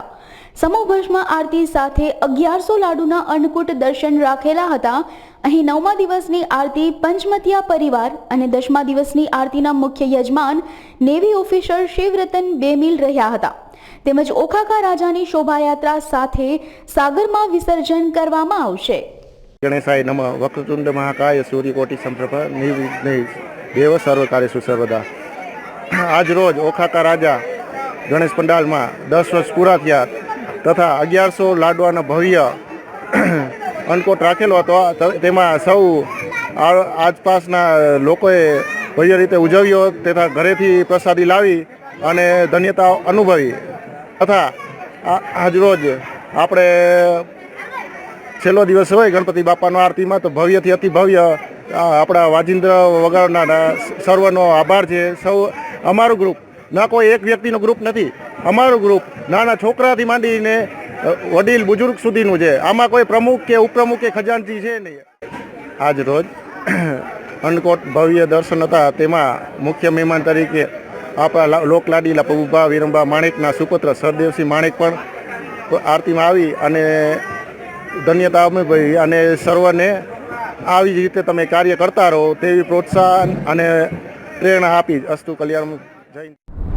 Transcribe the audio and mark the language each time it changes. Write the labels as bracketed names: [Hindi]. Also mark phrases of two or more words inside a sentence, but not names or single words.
[Gujarati] સમૂહ ભસ્મ આરતી સાથે 1100 લાડુના અન્નકૂટ દર્શન રાખેલા હતા। અહીં 9મા દિવસની આરતી પંચમતિયા પરિવાર અને 10મા દિવસની આરતીના મુખ્ય યજમાન નેવી ઓફિસર શિવરતન બેમિલ રહ્યા હતા। તેમજ ઓખાકા રાજાની શોભાયાત્રા સાથે સાગરમાં વિસર્જન કરવામાં આવશે। [Sanskrit] गणेशाय नमः। वक्रतुंड महाकाय सूर्यकोटि संप्रभ निर्विघ्न देव सर्वकार्येषु सर्वदा। [Gujarati] આજ રોજ ઓખાકા રાજા ગણેશ પંડાલ મેં 10 વર્ષ પૂરા થયા તથા 1100 લાડવાના ભવ્ય અન્નકૂટ રાખેલો હતો। તેમાં સૌ આસપાસના લોકોએ ભવ્ય રીતે ઉજવ્યો તથા ઘરેથી પ્રસાદી લાવી અને ધન્યતા અનુભવી તથા આજ રોજ આપણે છેલ્લો દિવસ હોય ગણપતિ બાપાનો આરતી મેં તો ભવ્ય થી અતિ ભવ્ય અપના વાજિંદ્ર વગાડના સર્વનો આભાર હૈ। સૌ અમારું ગ્રુપ ના કોઈ એક વ્યક્તિનો ગ્રુપ નહીં, અમારું ગ્રુપ નાના છોકરાથી માંડીને વડીલ બુજુર્ગ સુધીનું છે। આમાં કોઈ પ્રમુખ કે ઉપપ્રમુખ કે ખજાનચી છે નહીં। આજ રોજ અન્નકૂટ ભવ્ય દર્શન હતા। તેમાં મુખ્ય મહેમાન તરીકે આપણા લોકલાડીલા પ્રભુભા વીરંબા માણિકના સુપુત્ર સરદેવસિંહ માણિક પણ આરતી મેં આવી અને ધન્યતા અનુભવી અને સર્વને આવી જ રીતે તમે કાર્ય કરતા રહો તેવી પ્રોત્સાહન અને પ્રેરણા આપી। અસ્તુ કલ્યાણ। જય